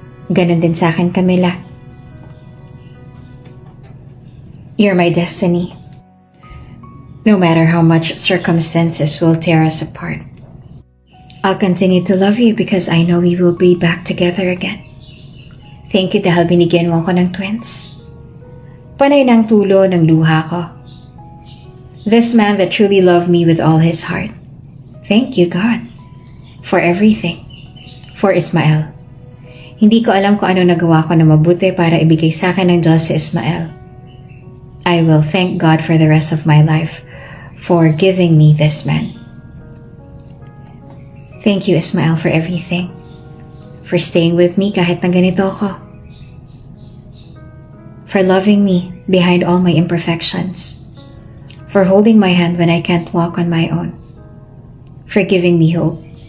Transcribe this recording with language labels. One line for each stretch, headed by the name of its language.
Filipino: Ganon din sa akin, Camilla.
English: You're my destiny. No matter how much circumstances will tear us apart, I'll continue to love you because I know we will be back together again. Thank you
Filipino: dahil binigyan mo ako ng twins. Panay ng tulo ng luha ko.
English: This man that truly loved me with all his heart. Thank you, God, for everything. For Ismael.
Filipino: Hindi ko alam kung ano nagawa ko na mabuti para ibigay sa akin ng Diyos si Ismael.
English: I will thank God for the rest of my life for giving me this man. Thank you, Ismael, for everything. For staying with me
Filipino: kahit na ganito ako.
English: For loving me behind all my imperfections. For holding my hand when I can't walk on my own. For giving me hope.